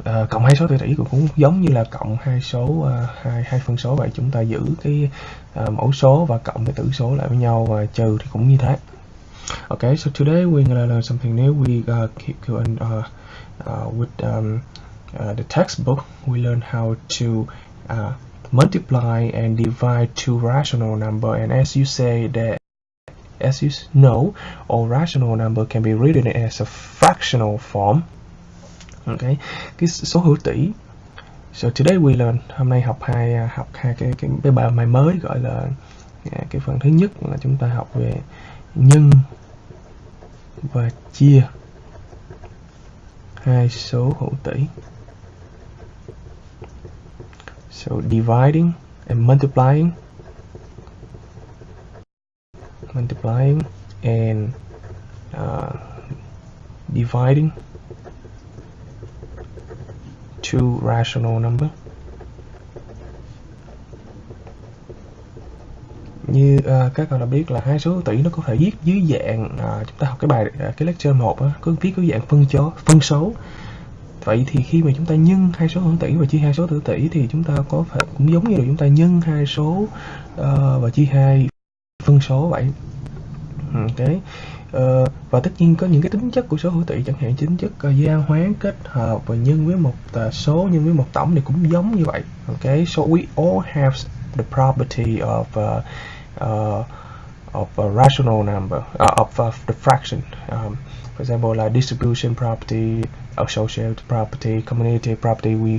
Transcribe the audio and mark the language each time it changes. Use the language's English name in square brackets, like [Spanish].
[Vietnamese] Cộng hai số hữu tỉ cũng giống như là cộng hai số hai phân số vậy. Chúng ta giữ cái mẫu số và cộng cái tử số lại với nhau, và trừ thì cũng như thế. [English] Okay, so today we're gonna learn something new. We keep going with the textbook. We learn how to multiply and divide two rational number, and as you say that, as you know, all rational number can be written as a fractional form. [Vietnamese] Okay, cái số hữu tỉ. [English] So today we learn, [Vietnamese] hôm nay học hai cái bài mới, gọi là cái phần thứ nhất là chúng ta học về nhân và chia hai số hữu tỉ. [English] So dividing and multiplying and dividing two rational number. [Vietnamese] Như các bạn đã biết là hai số hữu tỉ nó có thể viết dưới dạng chúng ta học cái lecture 1 có viết dưới dạng phân số. Vậy thì khi mà chúng ta nhân hai số hữu tỉ và chia hai số hữu tỉ thì chúng ta có phải cũng giống như là chúng ta nhân hai số và chia hai phân số vậy. Okay. Và tất nhiên có những cái tính chất của số hữu tỉ, chẳng hạn tính chất gia hóa, kết hợp và nhân với một số, nhân với một tổng thì cũng giống như vậy. [English] Okay, so we all have the property of a rational number, of the fraction. For example, like distribution property, associative property, commutative property.